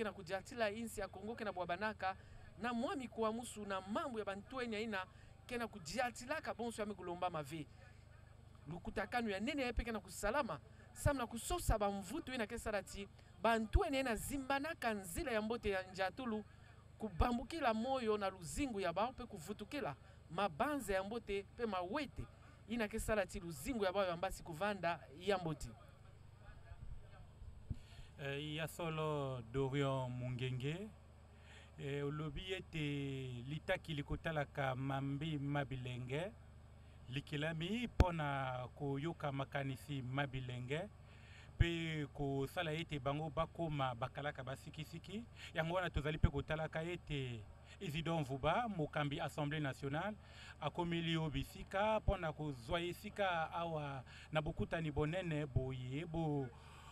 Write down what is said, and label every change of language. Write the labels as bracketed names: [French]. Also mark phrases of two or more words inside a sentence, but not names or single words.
[Kituba (Democratic Republic of Congo)] na kujatila insi ya Kongo kena bwabanaka na mwami kwa musu na mambo ya bantuenya ina kena kujiatilaka bonso ya mikulomba mave lukutakanu ya nene ya peke na kusalama samna kusosa bamvutu ina kesarati bantuenya ina zimbanaka nzila ya mbote ya njatulu kubambukila moyo na luzingu ya bao pe kuvutukila mabanze ya mbote pe mawete ina kesarati luzingu ya bao ya mbasi kuvanda ya mboti. [Lingala] Ya solo Dorian Mungenge olobi ete litaki likotalaka mambi mabilenge likilami pona koyoka makanisi mabilenge pe kosala ete bango bakoma bakalaka basikisiki yango wana tozali pe kotalaka ete Isidore Mvuba mokambi Assemblée nationale akomeli yo bisika pona kozwa esika awa na bokutani bonene boye bo